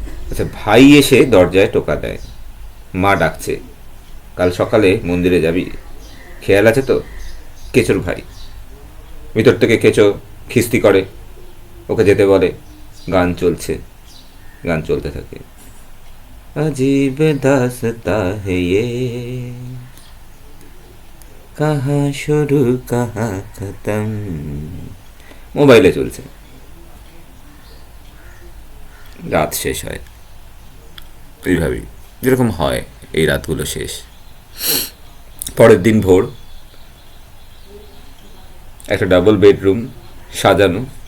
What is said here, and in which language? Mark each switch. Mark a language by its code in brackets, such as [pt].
[bn] আচ্ছা, ভাই এসে দরজায় টোকা দেয়, মা ডাকছে, কাল সকালে মন্দিরে যাবি, খেয়াল আছে তো? কেচোর ভাই ভিতর থেকে কেচো খিস্তি করে, ওকে যেতে বলে। গান চলছে, গান চলতে থাকে। [hi] अजीब दास्ता है ये, कहाँ शुरू कहाँ खत्म। [bn] মোবাইলে চলছে। রাত শেষ হয় এইভাবেই, যেরকম হয় এই রাতগুলো শেষ। পরের দিন ভোর, একটা ডাবল বেডরুম সাজানো।